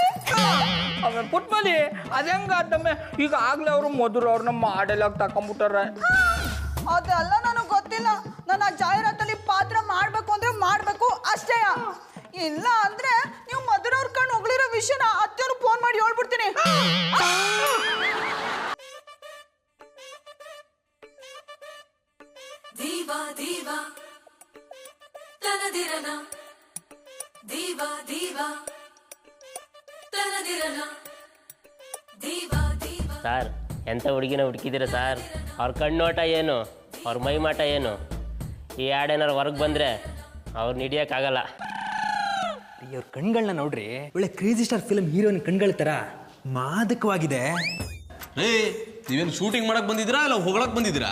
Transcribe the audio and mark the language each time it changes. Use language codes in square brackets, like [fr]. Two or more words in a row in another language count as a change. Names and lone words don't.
[kn] ಆಮೇಲೆ ಪುಟ್ಮಲಿ ಅದ ಹೆಂಗಾದಮ್ಮೆ? ಈಗ ಆಗ್ಲೇ ಅವರು ಮಧುರ ಅವ್ರನ್ನ ಮಾಡೆಲ್ಲ ತಕೊಂಡ್ಬಿಟ್ಟಾರೆ. ಅದೆಲ್ಲ ನನಗೆ ಗೊತ್ತಿಲ್ಲ. ನಾನು ಆ ಜಾಹೀರಾತಲ್ಲಿ ಪಾತ್ರ ಮಾಡ್ಬೇಕು ಅಂದ್ರೆ ಮಾಡ್ಬೇಕು ಅಷ್ಟೇ. ಇಲ್ಲ ಅಂದ್ರೆ ನೀವು ಮಧುರವ್ರ ಕಣ್ಣು ಹೊಗಳಿರೋ ವಿಷಯನ ಅತ್ತೆಯವ್ರು ಫೋನ್ ಮಾಡಿ ಹೇಳ್ಬಿಡ್ತೀನಿ. Diva, diva, tanadirana. Diva, diva, tanadirana. Diva, diva. ಸರ್, ಎಂಥ ಹುಡುಗಿನ ಹುಡುಕಿದ್ದೀರ ಸರ್? ಅವ್ರ ಕಣ್ಣೋಟ ಏನು, ಅವ್ರ ಮೈಮಾಟ ಏನು? ಈ ಹಾಡೇನಾರು ಹೊರಗೆ ಬಂದರೆ ಅವ್ರನ್ನ ಹಿಡಿಯೋಕ್ಕಾಗಲ್ಲ. ಇವ್ರ ಕಣ್ಗಳನ್ನ ನೋಡ್ರಿ, ಒಳ್ಳೆ ಕ್ರೇಜಿ ಸ್ಟಾರ್ [en] film heroine [kn] ಕಣ್ಗಳ ಥರ ಮಾದಕವಾಗಿದೆ. ರೇ, ನೀವೇನು ಶೂಟಿಂಗ್ ಮಾಡಕ್ ಬಂದಿದ್ದೀರಾ ಇಲ್ಲ ಹೊಗಳಕ್ ಬಂದಿದ್ದೀರಾ?